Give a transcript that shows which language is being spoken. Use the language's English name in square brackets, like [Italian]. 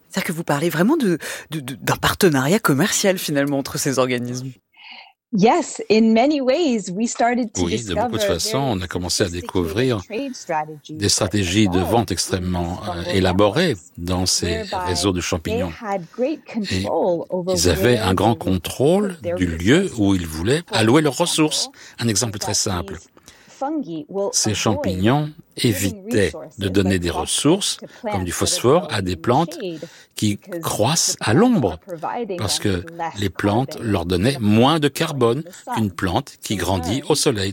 [French] C'est-à-dire que vous parlez vraiment d'un partenariat commercial finalement entre ces organismes? [English] Yes, in many ways, we started to discover. [French] Oui, de beaucoup de façons, on a commencé à découvrir des stratégies de vente extrêmement élaborées dans ces réseaux de champignons. Et ils avaient un grand contrôle du lieu où ils voulaient allouer leurs ressources. Un exemple très simple. Ces champignons évitaient de donner des ressources, comme du phosphore, à des plantes qui croissent à l'ombre, parce que les plantes leur donnaient moins de carbone qu'une plante qui grandit au soleil.